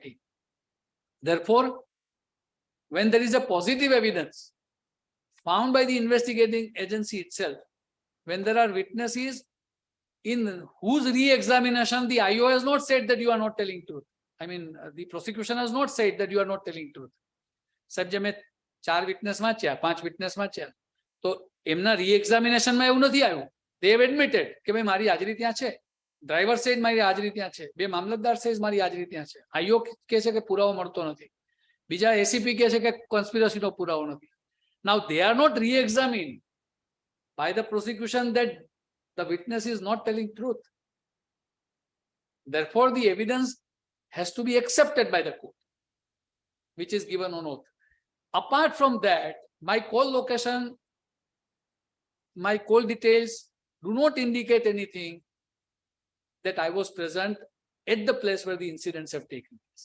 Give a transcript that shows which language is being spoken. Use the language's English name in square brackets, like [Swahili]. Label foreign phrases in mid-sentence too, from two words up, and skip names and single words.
[English] Therefore, when there is a positive evidence found by the investigating agency itself, when there are witnesses in whose re-examination the IO has not said that you are not telling truth. I mean, the prosecution has not said that you are not telling truth. [Gujarati] સાહેબ જે મેં 4 વિટનેસ વાંચ્યા, 5 વિટનેસ વાંચ્યા, તો એમના રી-એક્ઝામિનેશનમાં એવું નથી આવ્યું. [English] They have admitted [Gujarati] કે ભાઈ મારી હાજરી ત્યાં છે, [English] driver says [Gujarati] મારી હાજરી ત્યાં છે, 2 મામલતદાર સેજ મારી હાજરી ત્યાં છે, આઈઓ કહે છે કે પુરાવો મળતો નથી, બીજા એસીપી કહે છે કે કોન્સ્પિરસીનો પુરાવો નથી. [English] Now they are not re-examined by the prosecution that the witness is not telling truth. Therefore, the evidence has to be accepted by the court, which is given on oath. Apart from that, my call location, my call details do not indicate anything that I was present at the place where the incidents have taken place.